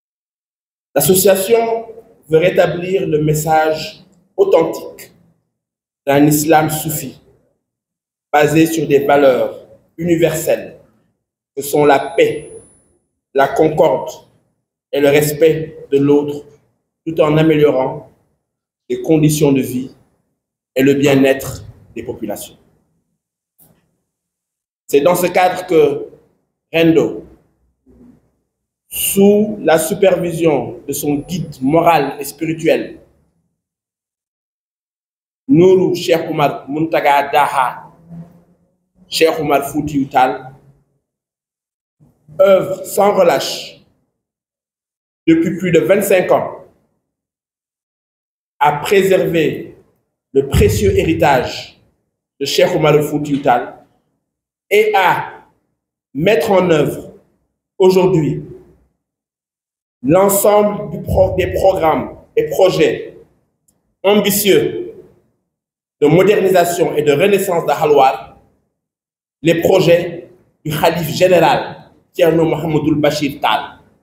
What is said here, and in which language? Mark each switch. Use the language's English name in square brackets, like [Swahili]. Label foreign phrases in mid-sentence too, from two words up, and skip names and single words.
[French] L'association veut rétablir le message authentique d'un islam soufi, basé sur des valeurs universelles que sont la paix, la concorde et le respect de l'autre, tout en améliorant les conditions de vie et le bien-être des populations. C'est dans ce cadre que Rendo, sous la supervision de son guide moral et spirituel, Nourou Cheikh Oumar Muntaga Daha, Cheikh Oumar Foutiyou Tall, œuvre sans relâche depuis plus de 25 ans à préserver le précieux héritage de Cheikh Oumar Foutiyou Tall et à mettre en œuvre aujourd'hui l'ensemble des programmes et projets ambitieux de modernisation et de renaissance de Halwar, les projets du Khalif général Thierno Mohamedoul Bachir Tall.